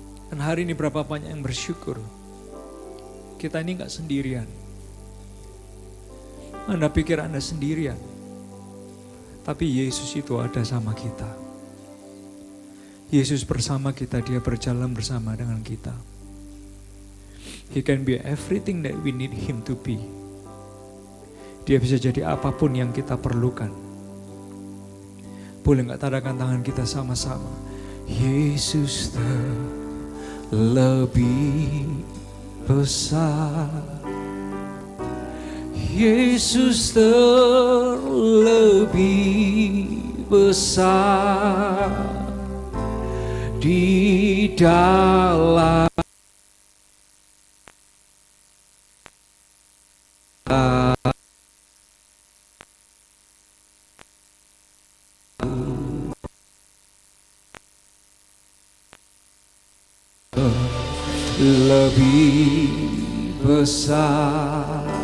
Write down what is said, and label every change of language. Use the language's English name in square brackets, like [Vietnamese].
[Indonesian] Dan hari ini berapa banyak yang bersyukur, kita ini gak sendirian. Anda pikir Anda sendirian, tapi Yesus itu ada sama kita. Yesus bersama kita, dia berjalan bersama dengan kita. [English] He can be everything that we need him to be. [Indonesian] Dia bisa jadi apapun yang kita perlukan. Boleh gak tadakan tangan kita sama-sama? Yesus terlebih besar. Yesus terlebih besar di dalam lebih besar.